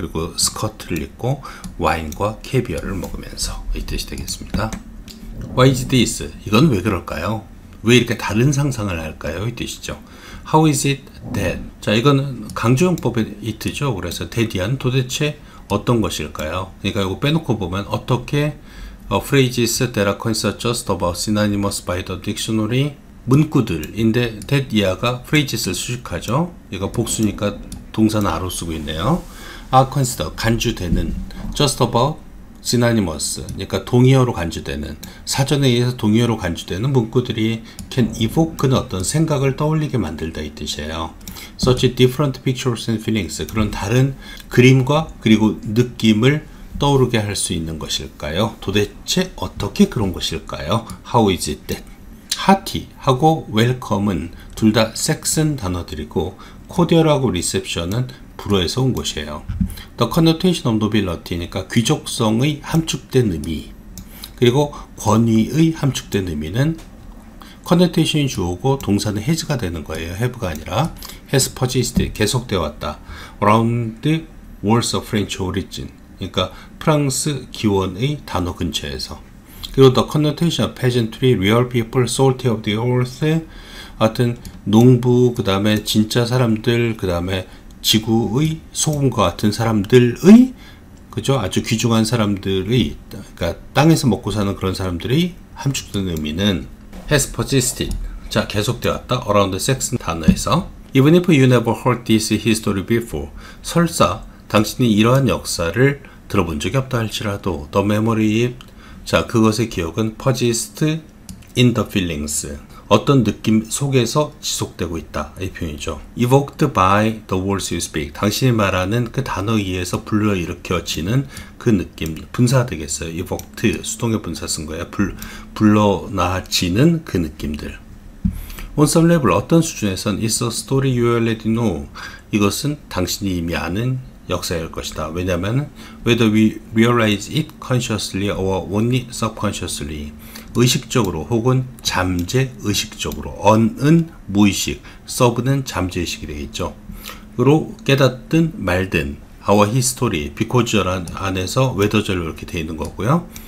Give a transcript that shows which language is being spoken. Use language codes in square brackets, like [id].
[ko] 그리고 스커트를 입고 와인과 캐비어를 먹으면서 이 뜻이 되겠습니다. [en] Why is this? [ko] 이건 왜 그럴까요? 왜 이렇게 다른 상상을 할까요? [en] 이 뜻이죠. How is it that? [ko] 자, 이건 강조용법의 이트죠. 그래서 that이한 도대체 어떤 것일까요? 그러니까 이거 빼놓고 보면 어떻게 [en] phrases that are considered just about synonymous by the dictionary, 문구들인데 that 이하가 phrases를 수식하죠. [ko] 이거 복수니까 동사는 a로 쓰고 있네요. are considered, 간주되는, just about synonymous, 그러니까 동의어로 간주되는, 사전에 의해서 동의어로 간주되는 문구들이 can evoke는 어떤 생각을 떠올리게 만들다 이 뜻이에요. [en] Such different pictures and feelings, [ko] 그런 다른 그림과 그리고 느낌을 떠오르게 할 수 있는 것일까요? 도대체 어떻게 그런 것일까요? [en] How is it that? [ko] hearty 하고 welcome은 둘 다 섹슨 단어들이고 cordial하고 reception은 불어에서 온 것이에요. The connotation of nobility니까 귀족성의 함축된 의미, 그리고 권위의 함축된 의미는 connotation이 주어고 동사는 has가 되는 거예요. have가 아니라 [en] has persisted, [ko] 계속되어 왔다. [en] around the words of French origin, [ko] 그러니까 프랑스 기원의 단어 근처에서. 그리고 [en] the connotation of peasantry, real people, salty of the earth, [ko] 하여튼 농부, 그 다음에 진짜 사람들, 그 다음에 지구의 소금과 같은 사람들의, 그죠? 아주 귀중한 사람들의, 그러니까 땅에서 먹고 사는 그런 사람들의 함축된 의미는 has persisted, 자, 계속되었다. [en] around the Saxon 단어에서. Even if you never heard this history before, [ko] 설사 당신이 이러한 역사를 들어본 적이 없다 할지라도 the memory, 자, 그것의 기억은 persist in the feelings, 어떤 느낌 속에서 지속되고 있다 이 표현이죠. [en] evoked by the words you speak, [ko] 당신이 말하는 그 단어에 의해서 불러일으켜지는 그 느낌, 분사 되겠어요. evoked, 수동의 분사 쓴 거예요. 불러나지는 그 느낌들. [en] On some level, [ko] 어떤 수준에선 [en] it's a story you already know, 이것은 당신이 이미 아는 역사일 것이다. [ko] 왜냐하면 [en] whether we realize it consciously or only subconsciously, [ko] 의식적으로 혹은 잠재 의식적으로, on은 무의식, sub는 잠재 의식이 되겠죠. 그로 깨닫든 말든 our history, because 안에서 whether절로 이렇게 되어 있는 거고요.